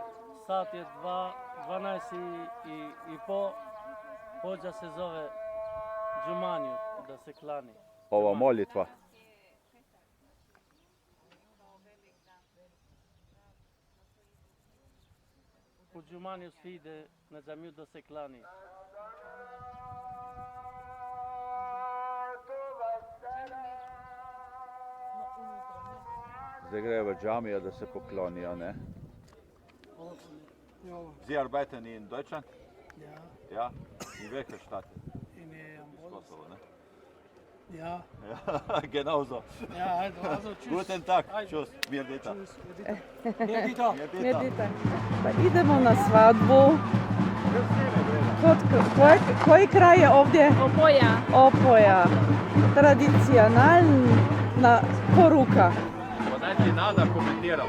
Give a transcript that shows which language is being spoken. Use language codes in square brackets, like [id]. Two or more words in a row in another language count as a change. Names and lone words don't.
[bs] Sat je 12 i po, hođa se zove Džumaniju, da se klani. Ova molitva. U Džumaniju svi ide na džamiju da se klani. [sl] Zdaj grejo v džamijo, da se poklonijo, ne? [de] Sie arbeiten in Deutschland? Ja, Ja. In welcher Stadt? in [bs] Iz Kosovo, ne? [de] Ja, Ja, genauso. ja, also tschüss. Guten Tag, tschüss, [sq] mir dita. Medita. [bs] Medita. Pa idemo na svadbu. Koji kraj je ovdje? Opoja. Opoja. Tradicionalna poruka. Pa daj ti Nada komentiramo.